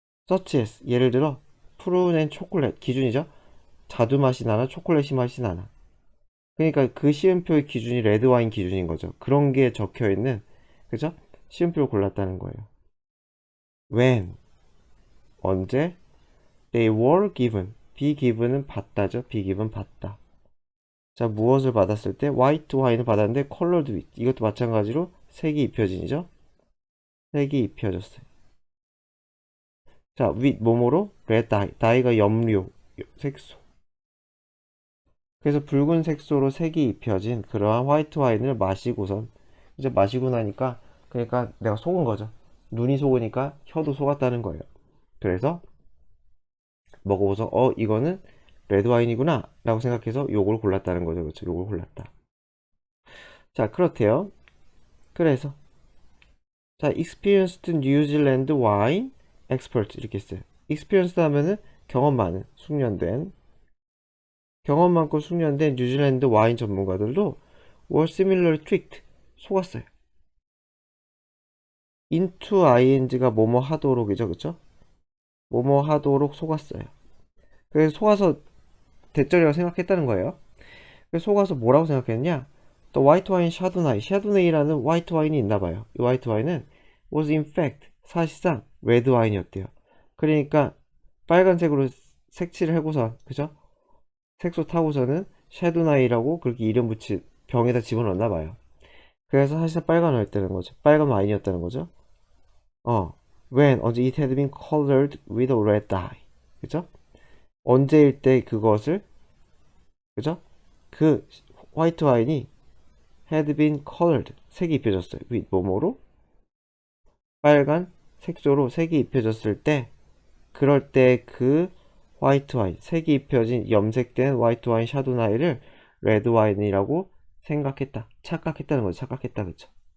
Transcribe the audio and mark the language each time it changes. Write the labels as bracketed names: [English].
[Korean] such as 예를 들어 푸른 앤 초콜릿 기준이죠. 자두 맛이 나나 초콜릿이 맛이 나나. 그러니까 그 시음표의 기준이 레드와인 기준인 거죠. 그런 게 적혀 있는 그죠? 시음표를 골랐다는 거예요. [English] when [Korean] 언제 [English] they were given be given은 [Korean] 받다죠. be given 받다. 자, 무엇을 받았을 때 white wine을 받았는데 [English] colored with [Korean] 이것도 마찬가지로 색이 입혀진이죠. 색이 입혀졌어요. 자, with 뭐뭐로 red dye dye가 염료 색소. 그래서 붉은 색소로 색이 입혀진 그러한 화이트 와인을 마시고선 이제 마시고 나니까 그러니까 내가 속은 거죠. 눈이 속으니까 혀도 속았다는 거예요. 그래서 먹어보서 이거는 레드 와인이구나 라고 생각해서 요걸 골랐다는 거죠. 그렇죠? 요걸 골랐다. 자, 그렇대요. 그래서 자, [English] experienced New Zealand wine expert [Korean] 이렇게 써요. experienced 하면은 경험 많은, 숙련된 경험 많고 숙련된 뉴질랜드 와인 전문가들도 [English] were similarly tricked [Korean] 속았어요. into ing가 뭐뭐 하도록이죠, 그쵸? 뭐뭐 하도록 속았어요. 그래서 속아서 대절이라고 생각했다는 거예요. 그래서 속아서 뭐라고 생각했냐? [English] The white wine Chardonnay, [Korean] 샤도네이라는 화이트 와인이 있나봐요. 이 화이트 와인은 [English] was in fact [Korean] 사실상 레드 와인이었대요. 그러니까 빨간색으로 색칠을 하고선 그죠? 색소 타고서는 샤도나이라고 그렇게 이름 붙이 병에다 집어넣었나봐요. 그래서 사실상 빨간이었다는 거죠. 빨간 와인이었다는 거죠. [English] when [Korean] 언제 [English] it had been colored with a red dye. [Korean] 그죠? 언제일 때 그것을 그죠? 그 화이트 와인이 [English] had been colored [Korean] 색이 입혀졌어요. with 뭐뭐로? 빨간 색소로 색이 입혀졌을 때 그럴 때 그 화이트 와인 색이 입혀진 염색된 화이트 와인 샤도나이를 레드 와인이라고 생각했다. 착각했다는 거죠. 착각했다. 그쵸?